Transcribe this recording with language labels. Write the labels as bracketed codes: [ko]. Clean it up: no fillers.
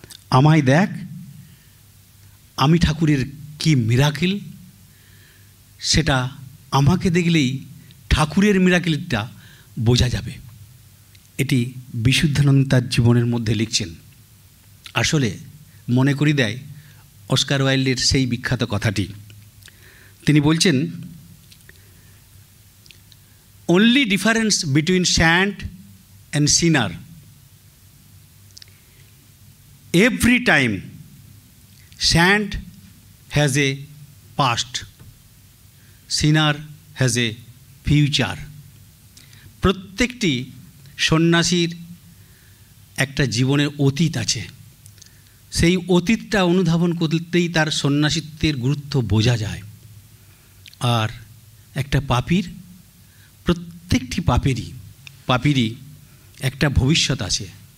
[bn] আমায় দেখ, আমি ঠাকুরের কি মিরাকেল, সেটা আমাকে দেখলেই ঠাকুরের মিরাকেলটা বোঝা যাবে। এটি বিশুদ্ধানন্দ তার জীবনের মধ্যে লিখছেন। আসলে মনে করি দেয় অস্কার ওয়াইল্ডের সেই বিখ্যাত কথাটি। তিনি বলছেন, [en] only difference between saint and sinner, every time saint has a past, sinner has a future. [bn] প্রত্যেকটি সন্ন্যাসীর একটা জীবনের অতীত আছে, সেই অতীতটা অনুধাবন করতেই তার সন্ন্যাসিত্বের গুরুত্ব বোঝা যায়। আর একটা পাপীর, প্রত্যেকটি পাপীরই একটা ভবিষ্যৎ আছে।